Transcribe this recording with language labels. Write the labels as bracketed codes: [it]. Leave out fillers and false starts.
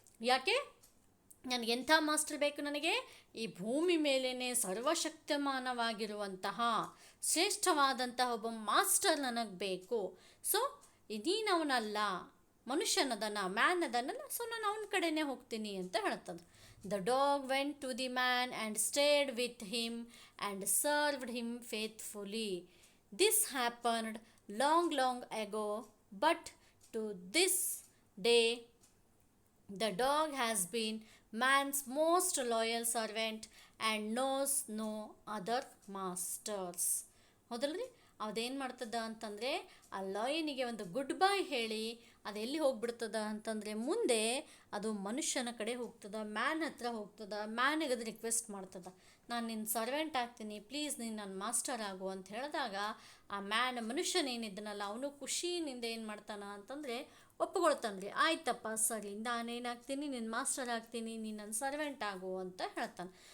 [kn] ಯಾಕೆ, ನನಗೆಂಥ ಮಾಸ್ಟರ್ ಬೇಕು, ನನಗೆ ಈ ಭೂಮಿ ಮೇಲೇ ಸರ್ವಶಕ್ತಮಾನವಾಗಿರುವಂತಹ ಶ್ರೇಷ್ಠವಾದಂತಹ ಒಬ್ಬ ಮಾಸ್ಟರ್ ನನಗೆ ಬೇಕು. ಸೊ ನೀನವನಲ್ಲ, ಮನುಷ್ಯನದನ, ಮ್ಯಾನ್ ಅದನ್ನಲ್ಲ, ಸೊ ನಾನು ಅವನ ಕಡೆನೇ ಹೋಗ್ತೀನಿ ಅಂತ ಹೇಳ್ತದೆ. [en] The dog went to the man and stayed with him and served him faithfully. This happened long long ago, but to this day the dog has been man's most loyal servant and knows no other masters. [kn] ಹೌದಲ್ರಿ, ಅದೇನು ಮಾಡ್ತದ ಅಂತಂದರೆ, ಆ ಲಾಯನಿಗೆ ಒಂದು good bye ಹೇಳಿ ಅದು ಎಲ್ಲಿ ಹೋಗ್ಬಿಡ್ತದ ಅಂತಂದರೆ, ಮುಂದೆ ಅದು ಮನುಷ್ಯನ ಕಡೆ ಹೋಗ್ತದ, ಮ್ಯಾನ್ ಹತ್ರ ಹೋಗ್ತದ, ಮ್ಯಾನಿಗೆ ಅದು ರಿಕ್ವೆಸ್ಟ್ ಮಾಡ್ತದ, ನಾನು ನಿನ್ನ ಸರ್ವೆಂಟ್ ಆಗ್ತೀನಿ, ಪ್ಲೀಸ್ ನೀನು ನನ್ನ ಮಾಸ್ಟರ್ ಆಗು ಅಂತ ಹೇಳಿದಾಗ, ಆ ಮನುಷ್ಯನೇನಿದ್ದನಲ್ಲ ಅವನು ಖುಷಿಯಿಂದ ಏನು ಮಾಡ್ತಾನ ಅಂತಂದರೆ ಒಪ್ಪಿಕೊಳ್ತಾನ್ರಿ, ಆಯ್ತಪ್ಪ ಸರಿ ನಾನೇನಾಗ್ತೀನಿ, ನಿನ್ನ ಮಾಸ್ಟರ್ ಆಗ್ತೀನಿ, ನೀನು ನನ್ನ ಸರ್ವೆಂಟ್ ಆಗು ಅಂತ ಹೇಳ್ತಾನೆ.